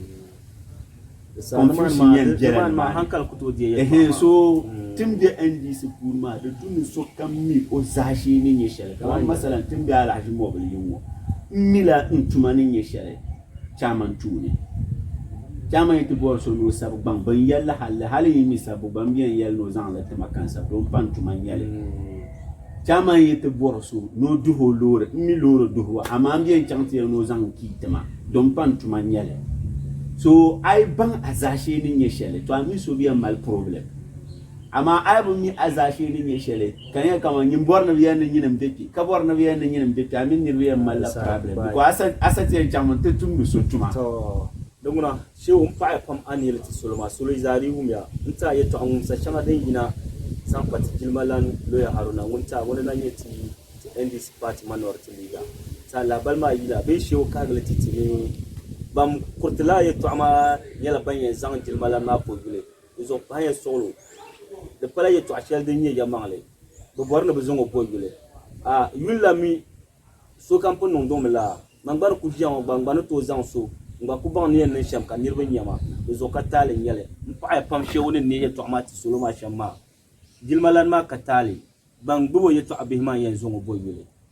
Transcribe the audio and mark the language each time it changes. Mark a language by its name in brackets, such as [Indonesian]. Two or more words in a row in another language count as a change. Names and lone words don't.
[Dagbani] confusion yɛn bɛla so tim de NDC puuni maa di duni so kam mi o zaashee ni nyɛ shɛli kamar masalan tim de Alhaji Mobili yin ŋɔ mila n tuma ni nyɛ shɛli chairman tuuni chairman yi ti bɔri so ni o sabi gbaŋ bin yɛlli hali yi mi sabi ban biɛn yɛli ni o zaŋ li tima kansa don pan tuma nyɛli chairman yi ti bɔri so ni o duhi o loori n mi loori duhi wa amaa n biɛn chaŋ ti yɛli ni o zaŋ kii tima don pan tuma nyɛli so ai ban a zaashee ni nyɛ shɛli to a mi so biɛn mali problem amma ai bun mi a zaashee ni nyɛ shɛli ka nyɛ kama nyin bɔri ni biɛn ni nyinim be ka bɔri ni biɛn ni nyinim be a mi niriba yɛn mali la problem because asati yɛn chaŋ mun ti tumdi so tuma donguna shewu n paɣi pam a nili ti solo maa solo zaari wumya n ta yɛltɔɣa ŋumsa shɛŋa din yina zaŋ pa ti jilimalana lawyer Haruna ŋun ta ŋuni na nyɛ ti NDC party [English] minority leader [Dagbani] ta labali maa yila bee shewu kaagili ti ni ban kurtila yɛltɔɣa maa nyɛla ban yɛn zaŋ jilimalana maa po yuli di zuɣu paɣa yɛn suɣulu di pala yɛltɔɣa shɛli din nyɛ yɛmaŋli bɛ bɔri ni bɛ zaŋ o po yuli yuli la mi so kam pun niŋdɔmi la mangbani ku ʒiya ŋɔ gbangbani tooi zaŋ so ngba ku baŋ ni yɛn niŋ shɛm ka niriba nyɛma di zuɣu ka taali nyɛli n paɣi pam shewu ni ne yɛltɔɣa maa ti solo maa shɛm maa jilimalana maa ka taali ban gbubi o yɛltɔɣa bihi maa yɛn zaŋ o bo yuli